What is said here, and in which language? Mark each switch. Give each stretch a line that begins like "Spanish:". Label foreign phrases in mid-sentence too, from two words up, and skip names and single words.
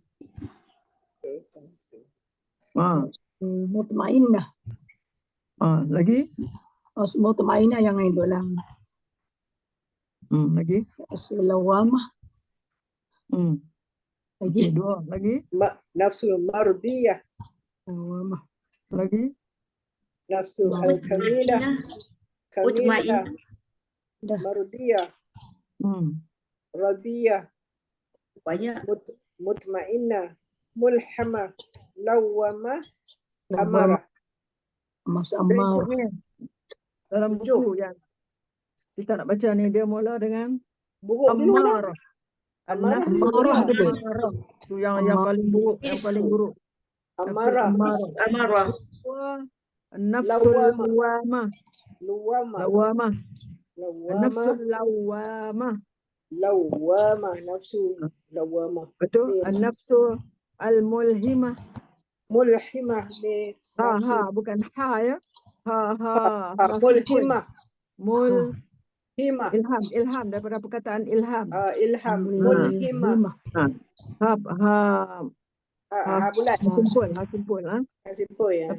Malay: Mutmainnah. Lagi? Mutmainnah yang elok lah. Lagi? Lawamah. Lagi? 2 lagi? Nafsu mardiyah. Lawamah. Lagi? Nafsu al-kamilah. Kamilah. Mardiyah. radiyah, Banyak. mutmainnah, mulhamah, lawamah, amarah. Berikut ni dalam buku yang kita nak baca ni, dia mula dengan buruk dulu dah. amarah. Amarah Amarah dulu. amarah. Tu yang paling buruk, yang paling buruk. Amarah. Amarah.
Arabic: نفس اللوامة.
Malay: Lawamah.
Arabic: نفس اللوامة.
Malay: Lawamah, nafsu lawamah. Betul?
Arabic: النفس الملهمة.
Malay: Mulhimah ni nafsu. Bukan ha ya. Mulhimah. Mulhimah. Ilham daripada perkataan ilham. Ilham. Mulhimah. Bulat. Simpul ya.